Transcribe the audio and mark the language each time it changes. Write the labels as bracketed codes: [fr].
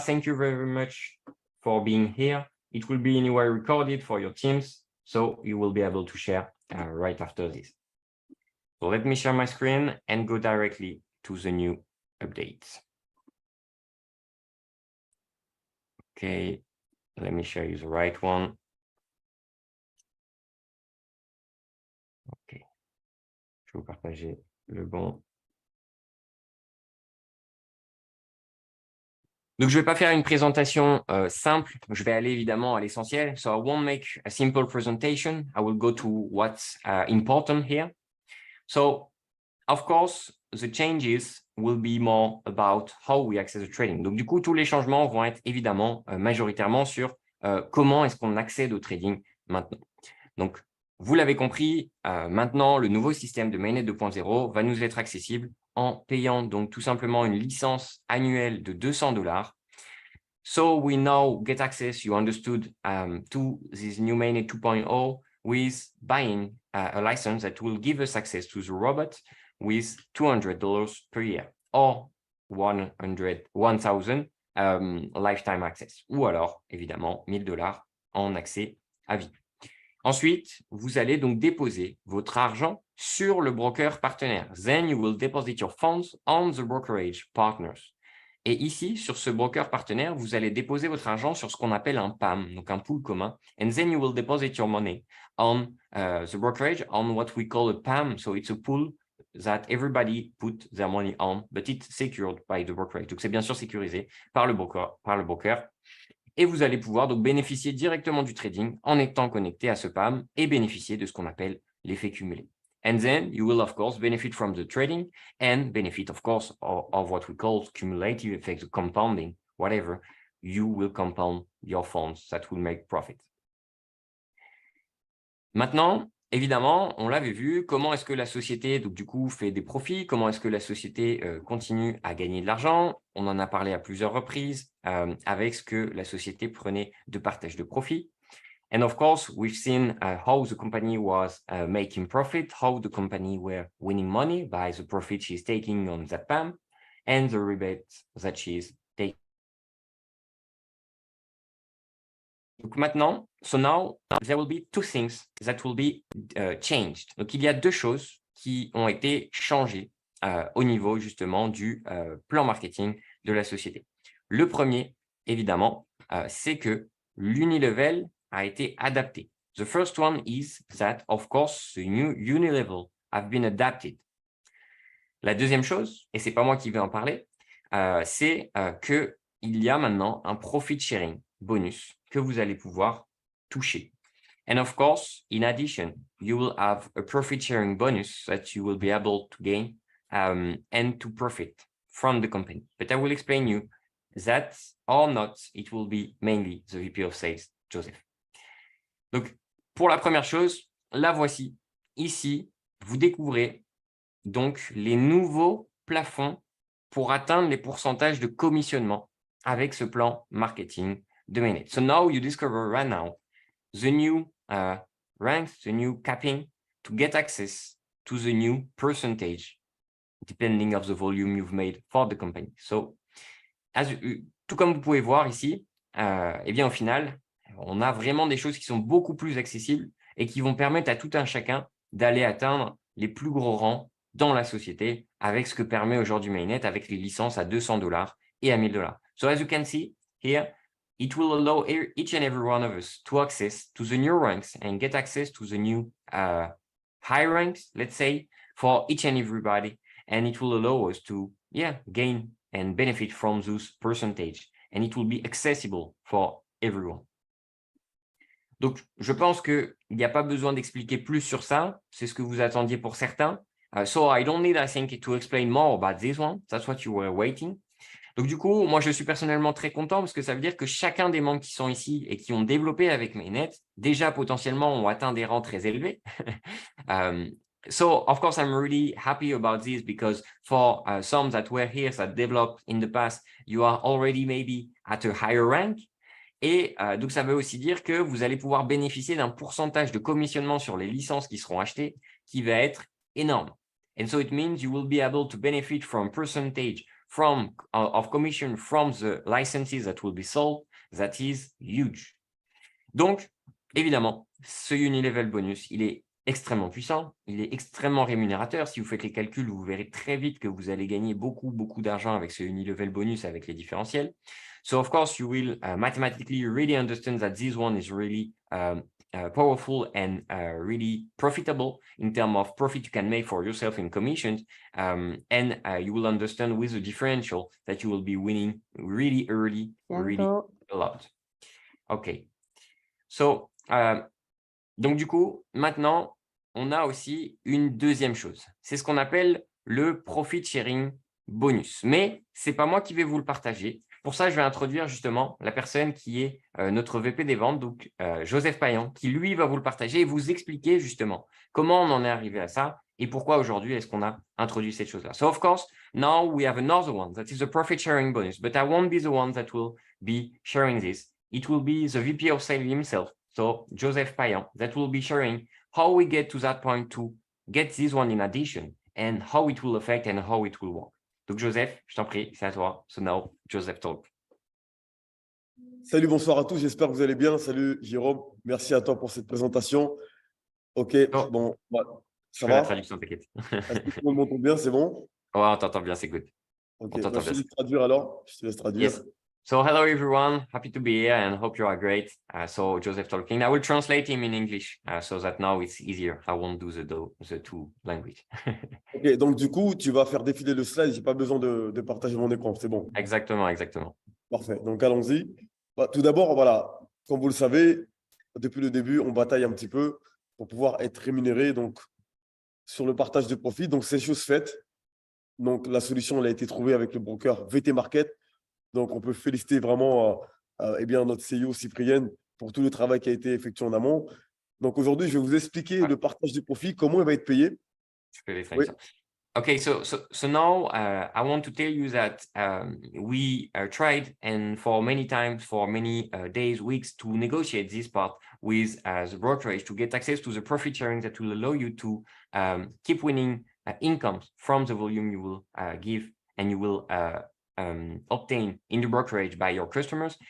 [en] Thank you very much for being here. It will be anyway recorded for your teams, so you will be able to share right after this. So let me share my screen and go directly to the new updates. Okay, let me show you the right one. [fr] Ok, je vais vous partager le bon. Donc, je ne vais pas faire une présentation simple. Je vais aller évidemment à l'essentiel. [en] So I won't make a simple presentation. I will go to what's important here. So, of course, the changes will be more about how we access the trading. [fr] Donc, du coup, tous les changements vont être évidemment majoritairement sur comment est-ce qu'on accède au trading maintenant. Donc, vous l'avez compris, maintenant, le nouveau système de Mainnet 2.0 va nous être accessible en payant donc tout simplement une licence annuelle de $200. [en] So we now get access, you understood, to this new Mainnet 2.0 with buying a license that will give us access to the robot with $200 per year or 1,000 lifetime access, [fr] ou alors évidemment $1,000 en accès à vie. Ensuite, vous allez donc déposer votre argent sur le broker partenaire. [en] Then you will deposit your funds on the brokerage partners. [fr] Et ici, sur ce broker partenaire, vous allez déposer votre argent sur ce qu'on appelle un PAM, donc un pool commun. [en] And then you will deposit your money on the brokerage on what we call a PAM. So it's a pool that everybody put their money on, but it's secured by the brokerage. [fr] Donc c'est bien sûr sécurisé par le broker. Et vous allez pouvoir donc bénéficier directement du trading en étant connecté à ce PAM et bénéficier de ce qu'on appelle l'effet cumulé. [en] And then you will, of course, benefit from the trading and benefit, of course, of what we call cumulative effects, compounding, whatever. You will compound your funds that will make profit. [fr] Maintenant, évidemment, on l'avait vu, comment est-ce que la société, donc, du coup, fait des profits, comment est-ce que la société continue à gagner de l'argent. On en a parlé à plusieurs reprises avec ce que la société prenait de partage de profit. [en] And of course, we've seen how the company was making profit, how the company were winning money by the profit she's taking on that PAM and the rebates that she's taking. [fr] Donc maintenant, [en] so now there will be two things that will be changed. [fr] Donc il y a deux choses qui ont été changées au niveau justement du plan marketing de la société. Le premier, évidemment, c'est que l'unilevel a été adapté. [en] The first one is that, of course, the new unilevel have been adapted. [fr] La deuxième chose, et c'est pas moi qui vais en parler, c'est qu'il y a maintenant un profit sharing bonus que vous allez pouvoir toucher. [en] And of course, in addition, you will have a profit sharing bonus that you will be able to gain and to profit from the company. But I will explain you that or not, it will be mainly the VP of Sales, Joseph. [fr] Donc, pour la première chose, la voici. Ici, vous découvrez donc les nouveaux plafonds pour atteindre les pourcentages de commissionnement avec ce plan marketing de Mainnet. [en] So now you discover right now the new ranks, the new capping to get access to the new percentage depending of the volume you've made for the company. [fr] So, tout comme vous pouvez voir ici, eh bien au final, on a vraiment des choses qui sont beaucoup plus accessibles et qui vont permettre à tout un chacun d'aller atteindre les plus gros rangs dans la société avec ce que permet aujourd'hui Mainnet avec les licences à $200 et à $1,000. [en] So as you can see here, it will allow each and every one of us to access to the new ranks and get access to the new high ranks, let's say, for each and everybody. And it will allow us to, gain and benefit from those percentage. And it will be accessible for everyone. [fr] Donc, je pense qu'il n'y a pas besoin d'expliquer plus sur ça. C'est ce que vous attendiez pour certains. [en] So I don't need, I think, to explain more about this one. That's what you were waiting. [fr] Donc, du coup, moi, je suis personnellement très content parce que ça veut dire que chacun des membres qui sont ici et qui ont développé avec Mainnet, déjà potentiellement ont atteint des rangs très élevés. [en] So, of course, I'm really happy about this because for some that were here, that developed in the past, you are already maybe at a higher rank. [fr] Et donc, ça veut aussi dire que vous allez pouvoir bénéficier d'un pourcentage de commissionnement sur les licences qui seront achetées qui va être énorme. [en] And so it means you will be able to benefit from percentage of commission from the licenses that will be sold. That is huge. [fr] Donc, évidemment, ce Unilevel bonus, il est extrêmement puissant, il est extrêmement rémunérateur. Si vous faites les calculs, vous verrez très vite que vous allez gagner beaucoup d'argent avec ce Unilevel bonus, avec les différentiels. [en] So, of course, you will mathematically really understand that this one is really powerful and really profitable in terms of profit you can make for yourself in commissions. And you will understand with the differential that you will be winning really early, really a lot. OK. [fr] So, donc du coup, maintenant, on a aussi une deuxième chose. C'est ce qu'on appelle le profit sharing bonus. Mais ce n'est pas moi qui vais vous le partager. Pour ça, je vais introduire justement la personne qui est notre VP des ventes, donc Joseph Payan, qui lui va vous le partager et vous expliquer justement comment on en est arrivé à ça et pourquoi aujourd'hui est-ce qu'on a introduit cette chose-là. [en] So of course, now we have another one that is the profit sharing bonus, but I won't be the one that will be sharing this. It will be the VP of sales himself, so Joseph Payan, that will be sharing how we get to that point to get this one in addition and how it will affect and how it will work. [fr] Donc, Joseph, je t'en prie, c'est à toi. [en] So now, Joseph Talk. [fr] Salut, bonsoir à tous. J'espère que vous allez bien. Salut, Jérôme. Merci à toi pour cette présentation. OK, Oh, bon, je ça fais la va? traduction, t'inquiète. Est-ce que tout le monde m'entend bien? C'est bon? Ouais, on t'entend bien, c'est good. OK, On t'entend je te bien. laisse traduire alors. Je te laisse traduire. [en] Yes. So, hello everyone. Happy to be here and hope you are great. So, Joseph talking. I will translate him in English so that now it's easier. I won't do the two language. [fr] OK, donc du coup, tu vas faire défiler le slide. Je n'ai pas besoin de partager mon écran. C'est bon. Exactement, exactement. Parfait. Donc, allons-y. Tout d'abord, voilà, comme vous le savez, depuis le début, on bataille un petit peu pour pouvoir être rémunéré donc, sur le partage de profit. Donc, c'est chose faite. Donc, la solution elle a été trouvée avec le broker VT Market. Donc, on peut féliciter vraiment notre CEO Cyprien pour tout le travail qui a été effectué en amont. Donc, aujourd'hui, je vais vous expliquer le partage de profit, comment il va être payé. Oui. [en] Okay, so now I want to tell you that we tried and for many times, for many days, weeks to negotiate this part with the brokerage to get access to the profit sharing that will allow you to keep winning incomes from the volume you will give and you will obtain in the brokerage by your customers.